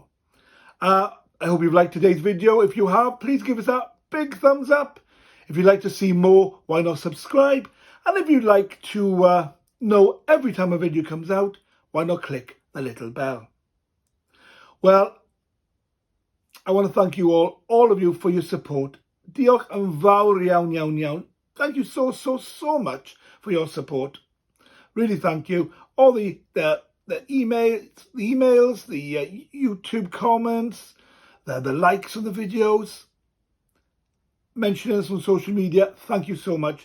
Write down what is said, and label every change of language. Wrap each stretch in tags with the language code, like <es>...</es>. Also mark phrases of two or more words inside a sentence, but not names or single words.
<en>I hope you've liked today's video. If you have, please give us that big thumbs up. If you'd like to see more, why not subscribe? And if you'd like to know every time a video comes out, why not click the little bell? Well, I want to thank you all of you, for your support.</en> <cy>Diolch yn fawr iawn, iawn, iawn.</cy> <en>Thank you so much for your support. Really thank you. All the emails, the YouTube comments, the likes on the videos, mentioning us on social media. Thank you so much.</en>